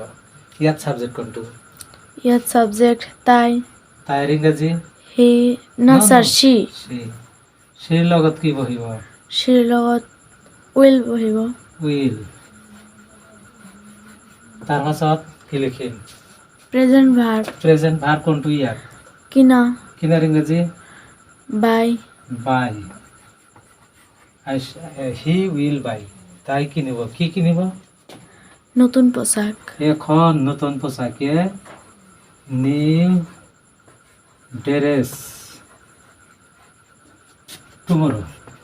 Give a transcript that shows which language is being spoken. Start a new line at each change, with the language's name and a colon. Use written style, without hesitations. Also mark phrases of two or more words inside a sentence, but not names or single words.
Assamese: ইয়াত সাবজেক্ট কোনটো? ইয়াত সাবজেক্ট তাই। তাইৰ ইংৰাজী?
English: হি না sir she.
Assamese: সিৰ লগত কি বহিব? সিৰ লগত উইল বহিব। উইল। তাৰপাছত কি লিখিম?
English: present verb. present verb
Assamese: কোনটো ইয়াত? কিনা। কিনাৰ ইংৰাজী? বাই।
English: buy. he will buy.
Assamese: তাই কিনিব। কি কিনিব? নতুন পোশাক। এখন নতুন পোশাকে,
English: new dress tomorrow.